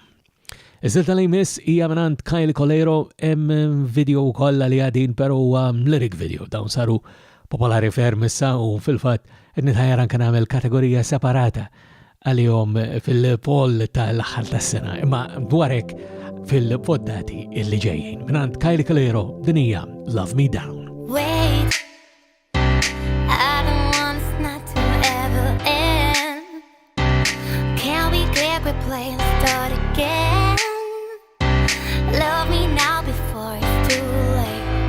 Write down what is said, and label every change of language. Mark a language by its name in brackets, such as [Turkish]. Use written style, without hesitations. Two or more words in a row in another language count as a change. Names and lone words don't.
[Maltese] Iż-żilta li jmiss hija minn Kyle Colero, hemm video kollha li għadin però huwa [English] lyric video [Maltese] dawn saru popolari ferm issa u fil-fatt qed nitħajjar anke nagħmel kategorija separata għalihom fil-poll tal-aħħar tas-sena, imma dwar hekk fil-poddati illi ġejjin. Minn Kyle Colero din hija Love Me Down. [English] Wait, I don't want this not to ever end. Can we click, replay and start again? Love me now before it's too late.